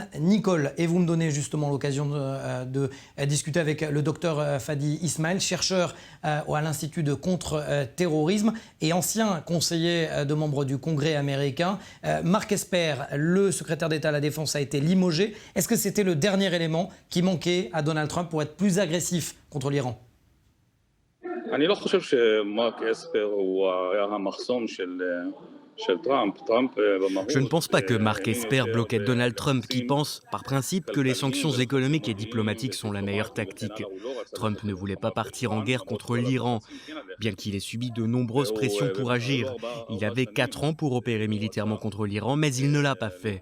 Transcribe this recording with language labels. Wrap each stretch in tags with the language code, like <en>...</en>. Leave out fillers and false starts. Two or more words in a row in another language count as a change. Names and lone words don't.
<fr>Nicole, et vous me donnez justement l'occasion de discuter avec le docteur Fadi Ismail, chercheur à l'Institut de contre-terrorisme et ancien conseiller de membre du Congrès américain. Mark Esper, le secrétaire d'État à la Défense, a été limogé. Est-ce que c'était le dernier élément qui manquait à Donald Trump pour être plus agressif contre l'Iran ?</fr> <he>אני לא חושב שמרק אספר הוא היה המחסום של טראמפ.</he> <fr>Je ne pense pas que Mark Esper bloquait Donald Trump qui pense, par principe, que les sanctions économiques et diplomatiques sont la meilleure tactique. Trump ne voulait pas partir en guerre contre l'Iran, bien qu'il ait subi de nombreuses pressions pour agir. Il avait 4 ans pour opérer militairement contre l'Iran, mais il ne l'a pas fait.</fr>